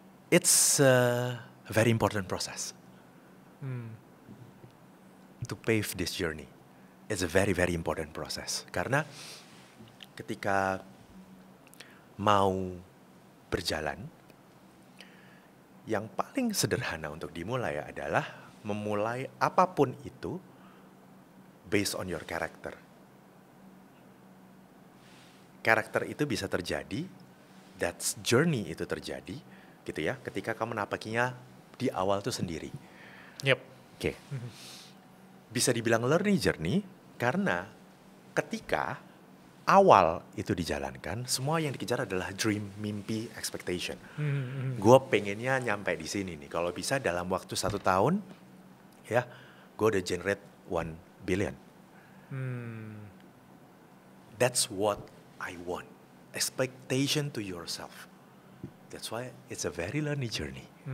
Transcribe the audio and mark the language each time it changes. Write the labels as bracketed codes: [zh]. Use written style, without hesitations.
[en] it's a very important process to pave this journey. It's a very, very important process. [id] Karena ketika mau berjalan, yang paling sederhana untuk dimulai adalah memulai apapun itu [en] based on your character. [id] Karakter itu bisa terjadi, [en] that's journey [id] itu terjadi, gitu ya, ketika kamu menapakinya di awal tuh sendiri. [en] Yep. [id] Oke. Bisa dibilang learning journey karena ketika awal itu dijalankan, semua yang dikejar adalah dream, mimpi, expectation. Gue pengennya nyampe di sini nih. Kalau bisa dalam waktu 1 tahun, ya, gue udah [en] generate 1 billion. That's what I want. Expectation to yourself. That's why it's a very learning journey.